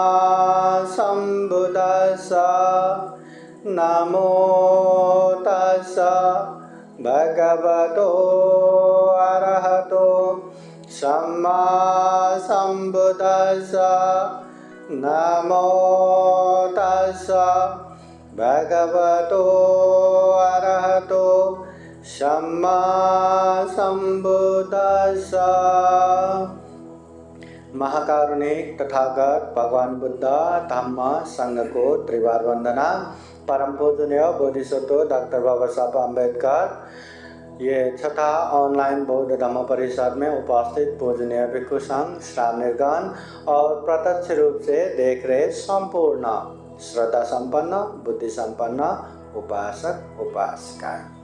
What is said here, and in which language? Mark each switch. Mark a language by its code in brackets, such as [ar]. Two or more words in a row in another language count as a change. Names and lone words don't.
[pi] संबुद्दस्सा नमो तस्सा भगवतो अरहतो सम्मा संबुद्दस्सा नमो तस्सा भगवतो अरहतो सम्मा संबुद्दस्सा। [hi] महाकारुणिक तथागत भगवान बुद्ध धम्म संघ को त्रिवार वंदना। परम पूजनीय बोधिसत्व डॉक्टर बाबा साहब अम्बेडकर ये छठा ऑनलाइन बौद्ध धम्म परिषद में उपस्थित पूजनीय भिक्षु संघ, श्रावणगण और प्रत्यक्ष रूप से देख रहे संपूर्ण श्रद्धा संपन्न, बुद्धि संपन्न उपासक उपासिका।